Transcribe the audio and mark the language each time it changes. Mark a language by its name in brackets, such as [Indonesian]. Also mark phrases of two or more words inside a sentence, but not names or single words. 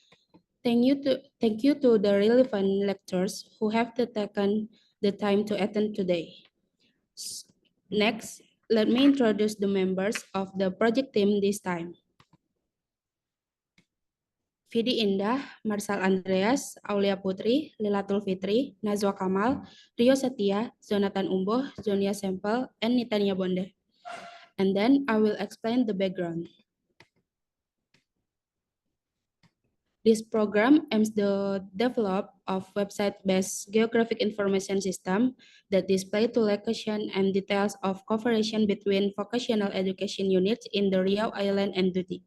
[English] Thank you to the relevant lecturers who have taken the time to attend today. Next, let me introduce the members of the project team this time. Vidi Indah, Marsal Andreas, Aulia Putri, Lilatul Fitri, Nazwa Kamal, Rio Setia, Jonathan Umboh, Zonia Sempel, and Nitania Bonde. And then I will explain the background. This program aims to develop of website-based geographic information system that display to location and details of cooperation between vocational education units in the Riau Island and Dudi.